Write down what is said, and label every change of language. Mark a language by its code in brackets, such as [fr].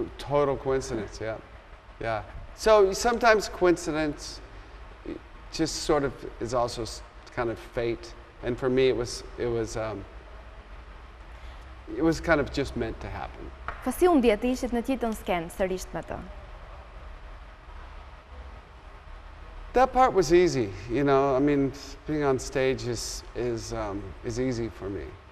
[en] Total coincidence, yeah. Yeah. So sometimes coincidence just sort of is also kind of fate. And for me, it was kind of just meant to happen. [sq] Po si u ndje të ishit në të njëjtën skenë sërish me të? [en] That part was easy, you know. I mean, being on stage is easy for me.